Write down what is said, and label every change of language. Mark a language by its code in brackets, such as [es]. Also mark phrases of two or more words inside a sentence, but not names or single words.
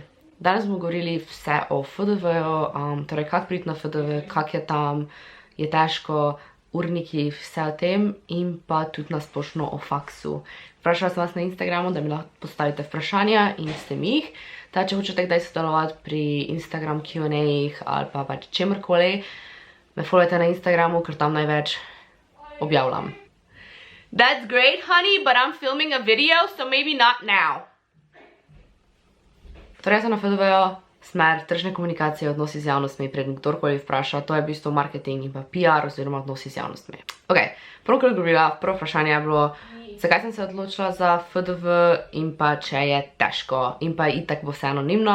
[sl] Danes bomo govorili vse o FDV-ju, torej kak priti na FDV, kak je tam, je težko, urniki, vse o tem in pa tudi na splošno o faksu. Vprašala sem vas na Instagramu, da mi lahko postavite vprašanja in ste mi jih. Da, če hočete kdaj sodelovati pri Instagram Q&A-jih ali pa pač čemrkoli, me followajte na Instagramu, ker tam največ objavljam. [en] That's great, honey, but I'm filming a video, so maybe not now. [sl] Torej, sem na FDV-ju, smer tržne komunikacije, odnosi z javnostmi, preden kdorkoli vpraša, to je v bistvu marketing in pa PR oziroma odnosi z javnostmi. Ok, prvo vprašanje je bilo, zakaj sem se odločila za FDV in pa če je težko in pa itak bo vse anonimno.